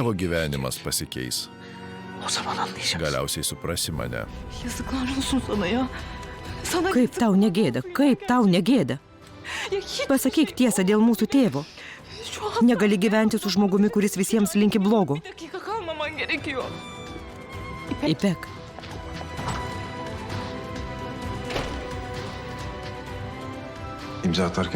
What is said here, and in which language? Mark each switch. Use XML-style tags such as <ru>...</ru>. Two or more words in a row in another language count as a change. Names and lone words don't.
<lt>Tavo gyvenimas pasikeis.</lt> <tr>O zaman anlayacaksın.</tr> <lt>Galiausiai suprasi mane.</lt> <tr>Yazıklar olsun sana ya. Sana</tr> <lt>Kaip tau negėda, kaip tau negėda?</lt> <tr>ya hiç</tr> <lt>Pasakyk tiesą dėl mūsų tėvo.</lt> <tr>şu an</tr> <lt>Negali gyventi su žmogumi, kuris visiems linki blogo.</lt> <tr>bir dakika kalmaman gerekiyor. Ipek, İmza atarken</tr>